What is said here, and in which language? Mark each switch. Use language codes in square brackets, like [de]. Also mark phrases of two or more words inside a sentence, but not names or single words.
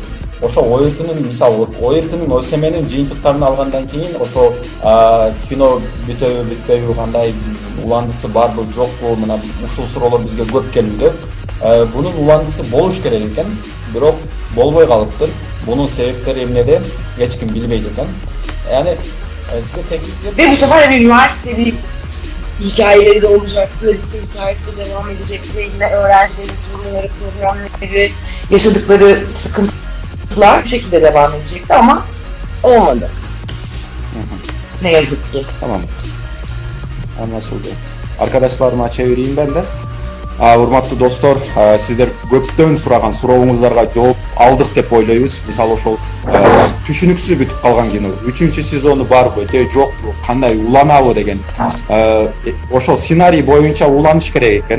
[ky] Ошо ОРТнын мисалы ОРТнын ÖSYMнин жыйынтыктарын алгандан кийин ошо кино бүтөбү бүтпөйбү, кандай уландысы барбы жокпу, мына ушул суроолор бизге көп келүүдө. Бунун уландысы болуш керек экен, бирок болбой калыптыр. Бунун себептери эмнеде эч ким билбейт экен. [tr] Yani size teklif ve bu sefer bir üniversite hikayeleri de olacaktı, lise hikayesi de devam edecekti. Yine öğrencilerin sorunları, problemleri, yaşadıkları sıkıntılar bu şekilde devam edecekti ama olmadı. Ne yazık ki. Tamam. Anlaşıldı. Arkadaşlarıma çevireyim ben de. [ky] Урматтуу достор, сиздер көптөн сураган сурооңуздарга жооп алдык деп ойлойбуз. Мисалы ошол түшүнүксүз бүтүп калган кино. 3-сезону барбы же жокпу, кандай уланабы деген. Ошол сценарий боюнча уланыш керек экен.